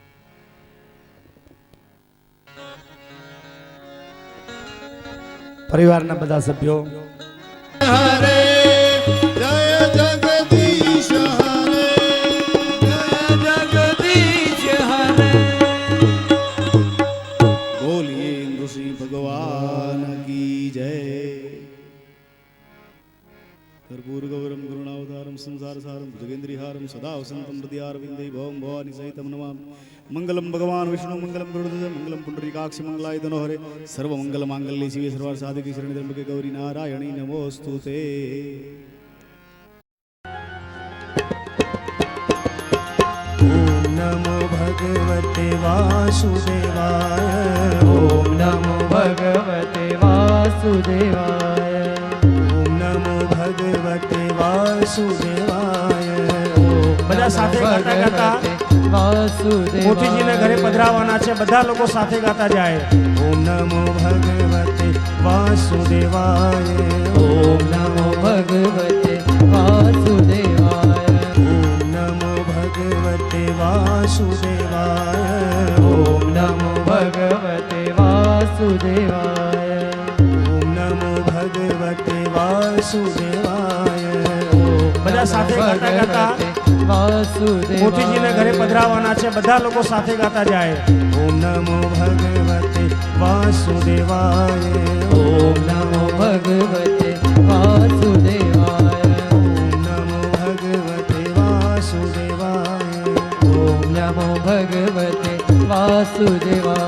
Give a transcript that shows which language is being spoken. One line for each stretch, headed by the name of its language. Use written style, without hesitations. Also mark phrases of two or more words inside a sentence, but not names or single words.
Gujarati: પરિવારના બધા સભ્યો
Hindi: हरे जय जगदीश हरे जय जगदीश हरे.
Gujarati: બોલીએ નૃસિંહ ભગવાન
Hindi: की जय.
Sanskrit: कर्पूर गौरम करुणावतारम संसार सारम भुजगेन्द्रिहारम सदा वसंतम हृदयारविंदे भवम भवानी सहितम नमामि. मंगलम भगवान विष्णु मंगलम गरुड़ध्वज मंगलम पुंडरीकाक्ष मंगलाय तनोहरे सर्व मंगल मांगल्ये शिवे सर्वार्थ साधके शरण्ये त्र्यंबके गौरी नारायणी नमोस्तुते. ओम नमो भगवते वासुदेवाय. ओम नमो भगवते वासुदेवाय. भगवते वासुदेवाय.
Gujarati: બધા સાથે ગાતા ગાતા મોતીજીને ઘરે પધરાવાના છે. બધા લોકો સાથે ગાતા જાય.
Sanskrit: ओम नमो भगवते वासुदेवाय. ओम नमो भगवते वासुदेवाय. ओम नमो भगवते वासुदेवाय. ओम नमो भगवते वासुदेवाय. ओम नमो भगवते वासुदेवाय.
Gujarati: બધા સાથે ગાતા ગાતા મોતીજીને ઘરે પધરાવાના છે. બધા લોકો સાથે ગાતા જાય.
Sanskrit: ओम नमो भगवते वासुदेवाय. ओम नमो भगवते वासुदेवाय. ओम नमो भगवते वासुदेवाय. ओम नमो भगवते वासुदेवाय.